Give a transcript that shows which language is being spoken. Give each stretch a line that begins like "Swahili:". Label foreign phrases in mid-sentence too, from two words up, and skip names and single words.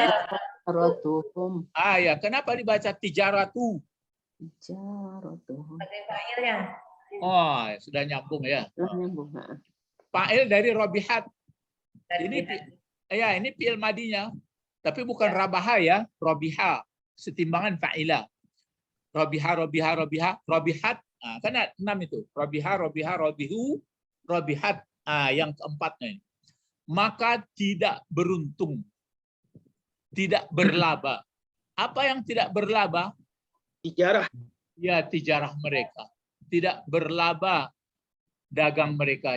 Indonesian: Tijaratuhum. ya, kenapa dibaca tijaratu? Tijaratuhum. Oh, sudah nyambung ya. Nyambung. Fa'il dari rabihat. Ini fi'il madinya. Tapi bukan rabaha ya, robiha, setimbangan fa'ila. Robiha, robihat. Kan ada 6 itu.
Arabic: Robiha, robihu, robihat.
Indonesian: Yang keempatnya. Maka tidak beruntung. Tidak berlaba. Apa yang tidak berlaba? Tijarah. Ya, tijarah mereka. Tidak berlaba dagang mereka.